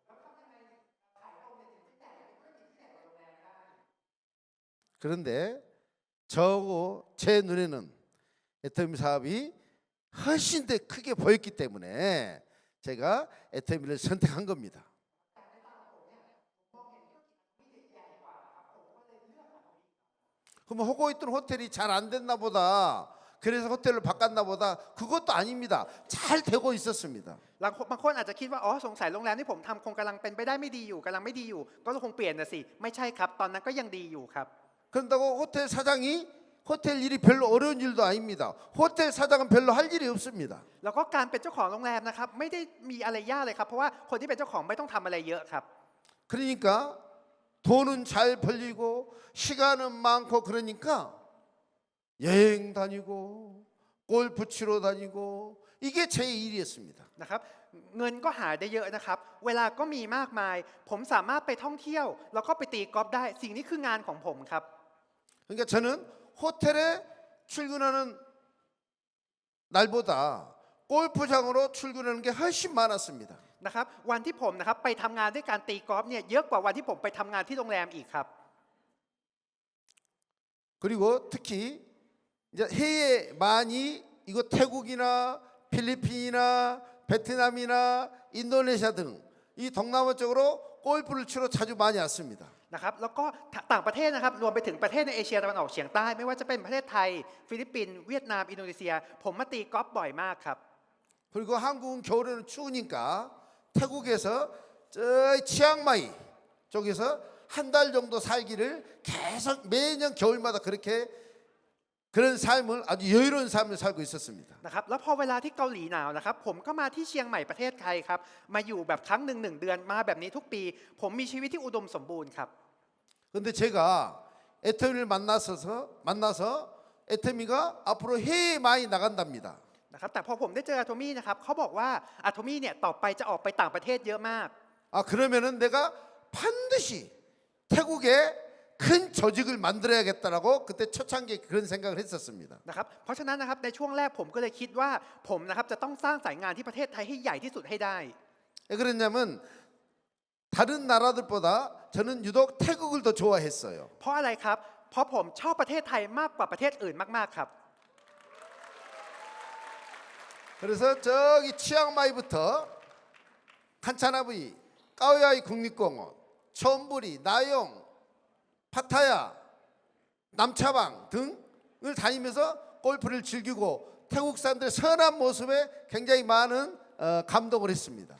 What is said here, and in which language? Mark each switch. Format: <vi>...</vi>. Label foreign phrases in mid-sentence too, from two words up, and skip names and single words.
<ko>그런데 저하고 제 눈에는 애터미 사업이 훨씬 더 크게 보였기 때문에 제가 애터미를 선택한 겁니다. 그럼 하고 있던 호텔이 잘 안 됐나 보다, 그래서 호텔로 바꿨나 보다, 그것도 아닙니다. 잘 되고 있었습니다.</ko> <th>บางคนอาจจะคิดว่าอ๋อสงสัยโรงแรมที่ผมทำคงกำลังเป็นไปได้ไม่ดีอยู่กำลังไม่ดีอยู่ก็คงเปลี่ยนนะสิไม่ใช่ครับตอนนั้นก็ยังดีอยู่ครับ</th> <ko>그런다고 호텔 사장이 호텔 일이 별로 어려운 일도 아닙니다. 호텔 사장은 별로 할 일이 없습니다.</ko> <th>แล้วก็การเป็นเจ้าของโรงแรมนะครับไม่ได้มีอะไรยากเลยครับเพราะว่าคนที่เป็นเจ้าของไม่ต้องทำอะไรเยอะครับ</th> <ko>그러니까 돈은 잘 벌리고 시간은 많고 그러니까 여행 다니고 골프 치러 다니고 이게 제 일이었습니다.</ko> <th>นะครับเงินก็หาได้เยอะนะครับเวลาก็มีมากมายผมสามารถไปท่องเที่ยวแล้วก็ไปตีกอล์ฟได้สิ่งนี้คืองานของผมครับ</th> <ko>그러니까 저는 호텔에 출근하는 날보다 골프장으로 출근하는 게 훨씬 많았습니다.</ko> <th>นะครับวันที่ผมนะครับไปทำงานด้วยการตีกอล์ฟเนี่ยเยอะกว่าวันที่ผมไปทำงานที่โรงแรมอีกครับ</th> <ko>그리고 특히 이제 해외 많이 이거 태국이나 필리핀이나 베트남이나 인도네시아 등 이 동남아 쪽으로 골프를 치러 자주 많이 왔습니다.</ko> <th>นะครับแล้วก็ต่างประเทศนะครับรวมไปถึงประเทศในเอเชียตะวันออกเฉียงใต้ไม่ว่าจะเป็นประเทศไทยฟิลิปปินส์เวียดนามอินโดนีเซียผมมาตีกอล์ฟบ่อยมากครับ</th> <ko>그리고 한국은 겨울에는 추우니까 태국에서 저 치앙마이 쪽에서 한 달 정도 살기를 계속 매년 겨울마다 그렇게 그런 삶을 아주 여유로운 삶을 살고 있었습니다.</ko> <th>นะครับแล้วพอเวลาที่เกาหลีหนาวนะครับผมก็มาที่เชียงใหม่ประเทศไทยครับมาอยู่แบบครั้งหนึ่งเดือนมาแบบนี้ทุกปีผมมีชีวิตที่อุดมสมบูรณ์ครับ</th> <ko>그런데 제가 애터미를 만나서 애터미가 앞으로 해외에 많이 나간답니다.</ko> <th>นะครับแต่พอผมได้เจออะโทมี่นะครับเขาบอกว่าอะโทมี่เนี่ยต่อไปจะออกไปต่างประเทศเยอะมาก</th> <ko>아 그러면은 내가 반드시 태국에 큰 조직을 만들어야겠다라고 그때 초창기에 그런 생각을 했었습니다.</ko> <th>นะครับเพราะฉะนั้นนะครับในช่วงแรกผมก็เลยคิดว่าผมนะครับจะต้องสร้างสายงานที่ประเทศไทยให้ใหญ่ที่สุดให้ได้</th> <ko>왜 그랬냐면 다른 나라들보다 저는 유독 태국을 더 좋아했어요.</ko> <th>เพราะอะไรครับเพราะผมชอบประเทศไทยมากกว่าประเทศอื่นมากๆครับ</th> <ko>그래서 저기 치앙마이부터 칸차나부이, 까오야이 국립공원, 촌부리, 나용, 파타야, 남차방 등을 다니면서 골프를 즐기고 태국 사람들의 선한 모습에 굉장히 많은 감동을 했습니다.</ko>